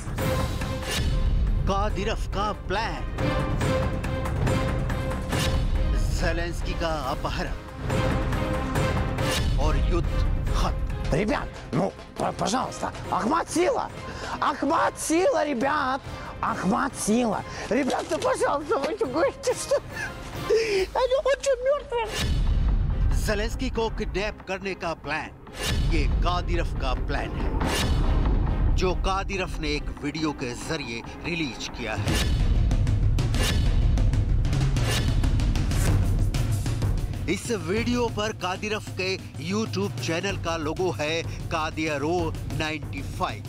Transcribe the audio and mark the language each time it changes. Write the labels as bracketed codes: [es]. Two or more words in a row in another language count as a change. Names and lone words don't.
[hi] कादिरफ का प्लान, ज़ेलेंस्की का अपहरण और युद्ध खत्म। [ru] Ребят, ну, пожалуйста, Ахмат сила! Ахмат сила, ребят! Ахмат сила! Ребят, ну, пожалуйста, вы что говорите, что... Они очень мертвые! [hi] ज़ेलेंस्की को किडनैप करने का प्लान ये कादिरफ का प्लान है, जो कादिरफ ने एक वीडियो के जरिए रिलीज किया है। इस वीडियो पर कादिरफ के YouTube चैनल का लोगो है कादिरो 95।